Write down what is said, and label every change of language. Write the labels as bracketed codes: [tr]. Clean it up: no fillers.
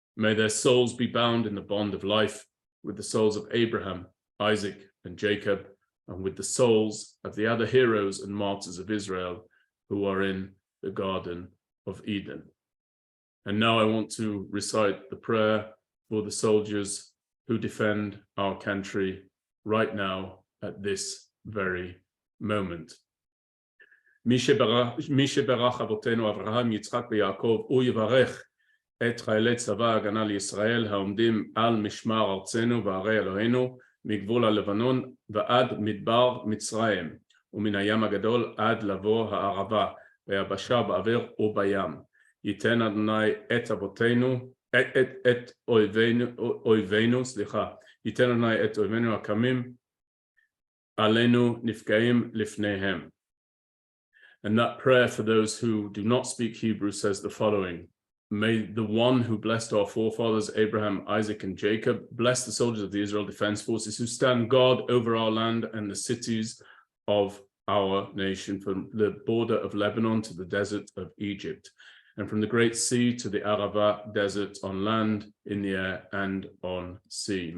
[en] May their souls be bound in the bond of life with the souls of Abraham, Isaac, and Jacob, and with the souls of the other heroes and martyrs of Israel who are in the Garden of Eden. And now I want to recite the prayer for the soldiers who defend our country right now at this very moment. [he] מי שברך אבותינו אברהם, יצחק ויעקב, הוא יברך את חיילי צבא ההגנה לישראל העומדים על משמר ארצנו וערי אלוהינו מגבול הלבנון ועד מדבר מצרים ומן הים הגדול עד לבוא הערבה ביבשה באוויר ובים. ייתן אדוני את אבותינו את אויבינו, ייתן אדוני את אויבינו הקמים עלינו נפגעים לפניהם. [en] And that prayer for those who do not speak Hebrew says the following: may the one who blessed our forefathers, Abraham, Isaac, and Jacob, bless the soldiers of the Israel Defense Forces who stand guard over our land and the cities of our nation, from the border of Lebanon to the desert of Egypt, and from the great sea to the Arava desert, on land, in the air, and on sea.